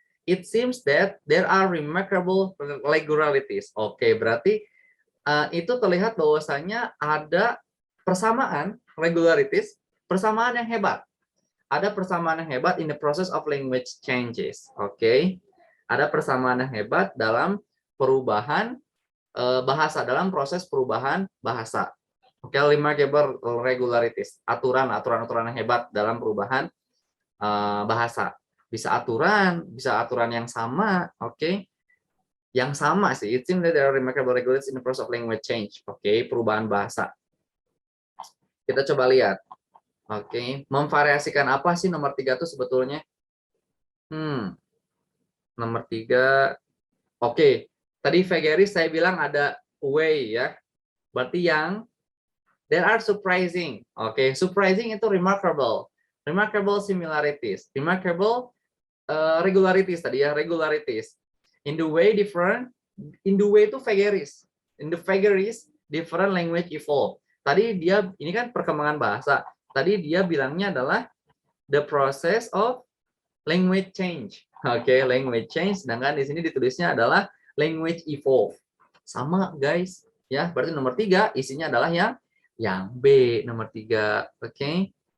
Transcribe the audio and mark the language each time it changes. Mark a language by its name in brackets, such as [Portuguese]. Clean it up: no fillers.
[English] It seems that there are remarkable regularities. [Indonesian] Oke, berarti itu terlihat bahwasanya ada persamaan regularities, persamaan yang hebat. Ada persamaan yang hebat [English] in the process of language changes. Oke. [Indonesian] Ada persamaan yang hebat dalam perubahan bahasa, dalam proses perubahan bahasa. Oke, [English] remarkable regularities, [Indonesian] aturan yang hebat dalam perubahan bahasa. Bisa aturan yang sama, oke. Yang sama sih, [English] it seems that there are remarkable regularities in the process of language change. [Indonesian] Oke, perubahan bahasa. Kita coba lihat. Oke, memvariasikan apa sih nomor 3 itu sebetulnya? Nomor 3, oke. Tadi vagaries saya bilang ada way ya. [English] Berarti yang there are surprising. Oke, surprising itu remarkable. Remarkable similarities. Remarkable regularities tadi ya, regularities. In the way different, in the way itu vagaries. In the vagaries, different language evolve. [Indonesian] Tadi dia, ini kan perkembangan bahasa. Tadi dia bilangnya adalah [English] the process of language change. [Indonesian] Oke, language change. Sedangkan di sini ditulisnya adalah language evolve. Sama guys. Ya, berarti nomor 3 isinya adalah yang B, nomor 3. Oke.